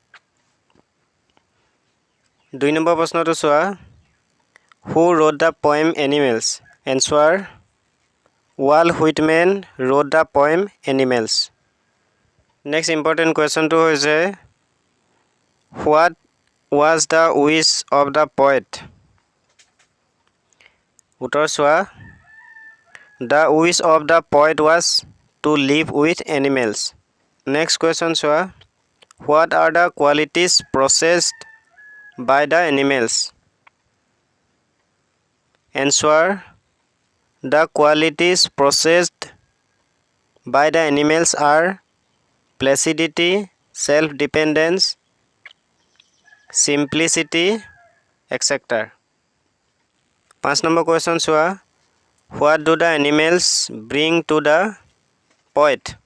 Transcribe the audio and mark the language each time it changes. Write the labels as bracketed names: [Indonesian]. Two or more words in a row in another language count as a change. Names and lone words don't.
[Assamese] 2 নম্বৰ প্ৰশ্নটো চোৱা [English] Who wrote the poem Animals answer Walt Whitman wrote the poem Animals next important question to হৈছে What was the wish of the poet [Assamese] উত্তৰ চোৱা [English] The wish of the poet was to live with animals next question চোৱা What are the qualities possessed by the animals answer The qualities possessed by the animals are placidity self-dependence simplicity etc 5 number question চোৱা What do the animals bring to the poet